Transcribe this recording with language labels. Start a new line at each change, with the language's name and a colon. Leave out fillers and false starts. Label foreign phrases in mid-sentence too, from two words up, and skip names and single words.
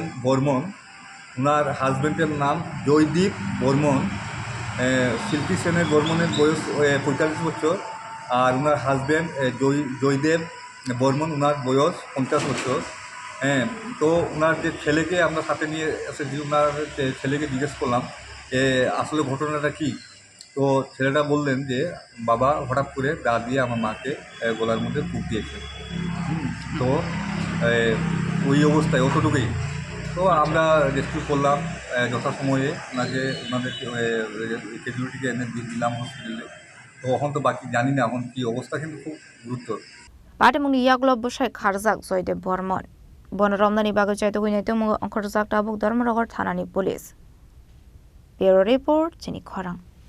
Bangla: বর্মন ওনার হাজব্যান্ডের নাম জয়দীপ বর্মন শিল্পী সেনের বর্মনের বয়স 45 বছর আর ওনার হাজব্যান্ড জয়দেব বর্মন ওনার বয়স 50 বছর হ্যাঁ তো ওনার যে ছেলেকে আমরা সাথে নিয়ে এসেছি ওনার ছেলেকে জিজ্ঞেস করলাম আসলে ঘটনাটা কি তো ছেলেটা বললেন যে বাবা হঠাৎ করে দা দিয়ে আমার মাকে গলার মধ্যে কূপ দিয়েছে তো ওই অবস্থায় অতটুকুই তো আমরা রেস্কিউ করলাম যথাসময়ে ওনাদের ক্যাজুয়ালিটিকে এনে দিলাম হসপিটালে তো এখন তো বাকি জানি না এখন কি অবস্থা কিন্তু খুব গুরুতর
Kok Borok: Patemuni yaglo busai kharjak Joyde Bormon Bonromnani bago chaito guinaito mo angkhorjak tabuk Dharmanagar thanani police Bureau report chini khorang